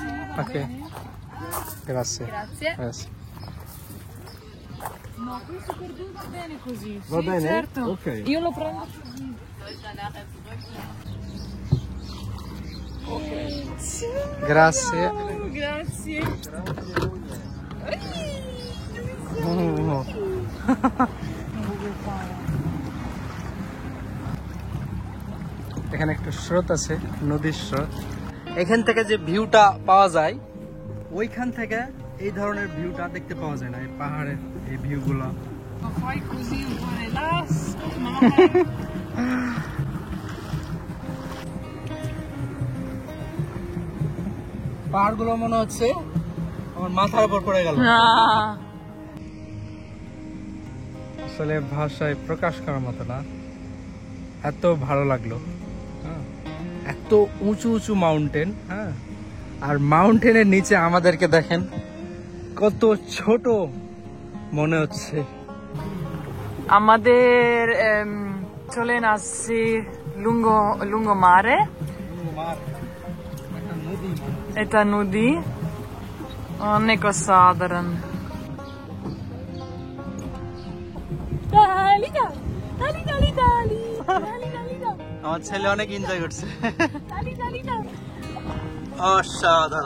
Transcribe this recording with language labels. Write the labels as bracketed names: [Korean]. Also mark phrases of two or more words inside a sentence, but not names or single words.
[Italian] Ok. Grazie. Grazie. Grazie. No, questo per 2 va bene così. Va Sì, bene? certo. Ok. Io lo prendo così. Grazie. Grazie. Oh. [Bangla] এখানে একটা স্রোত আছে, নদীর স্রোত। এখান থেকে যে ভিউটা পাওয়া যায়, ওইখান থেকে এই ধরনের ভিউটা দেখতে পাওয়া যায় না। এই পাহাড়ের এই ভিউগুলো। [Italian] Ma fai così un po' relax. No. [Bangla] পাহাড়গুলো মনে হচ্ছে আমার মাথার উপর পড়ে গেল। আসলে ভাষায় প্রকাশ করার মতো না, এত ভালো লাগলো। হ্যাঁ, এত উঁচু উঁচু মাউন্টেন। হ্যাঁ, আর মাউন্টেনের নিচে আমাদেরকে দেখেন কত ছোট মনে হচ্ছে। আমাদের চলে আসছি [Italian] lungo mare. [Bangla] এটা নদী, অনেক অসাধারণ। আমার ছেলে অনেক এনজয় করছে। অসাধারণ,